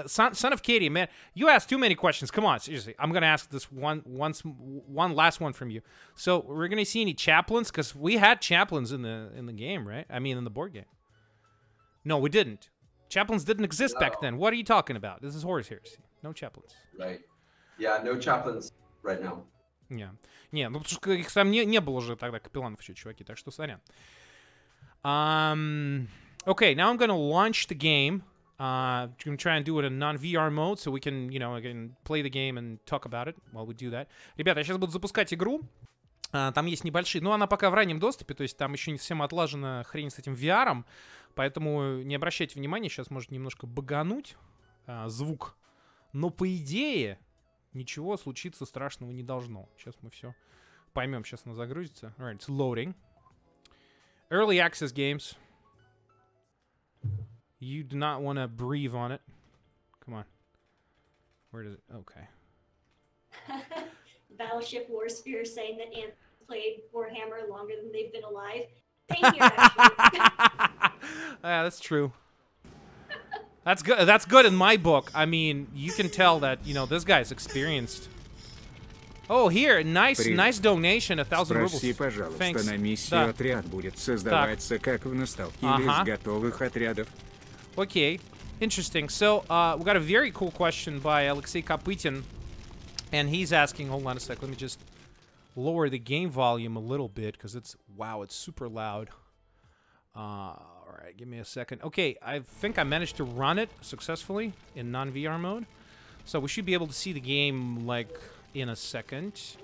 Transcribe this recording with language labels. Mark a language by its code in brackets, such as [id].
[en] Son of Katie, man, you asked too many questions. Come on, seriously. I'm gonna ask this one last one from you. So we're gonna see any chaplains because we had chaplains in the game, right? I mean, in the board game. No, we didn't. Chaplains didn't exist back then. What are you talking about? This is Horus Heresy. No chaplains. Right. Yeah, no chaplains right now. [ru] Не, ну потому что их там не было уже тогда капелланов еще, чуваки, так что сорян. [en] Okay, now I'm going to launch the game. I'm going to try and do it in non-VR mode, so we can, you know, again, play the game and talk about it while we do that. [ru] Ребята, я сейчас буду запускать игру. Там есть небольшие... Ну, она пока в раннем доступе, то есть там еще не совсем отлажена хрень с этим VR, поэтому не обращайте внимания, сейчас может немножко багануть звук. Но, по идее, ничего случиться страшного не должно. Сейчас мы все поймем, сейчас она загрузится. [en] Alright, it's loading. Early access games. You do not want to breathe on it. Come on. Where does it... Okay. Battleship Warsphere saying that Ant played Warhammer longer than they've been alive. Same here, actually. Yeah, that's true. That's good. That's good in my book. I mean, you can tell that, you know, this guy's experienced. Oh, here, nice donation, 1,000 rubles. [ru] Спроси, пожалуйста, на миссию отряд будет создаваться как в носталгии из готовых отрядов. [en] Okay, interesting. So, we got a very cool question by Alexei Kopytin, and he's asking, hold on a sec, let me just lower the game volume a little bit, because it's, wow, it's super loud. Alright, give me a second. Okay, I think I managed to run it successfully in non-VR mode, so we should be able to see the game, like, in a second.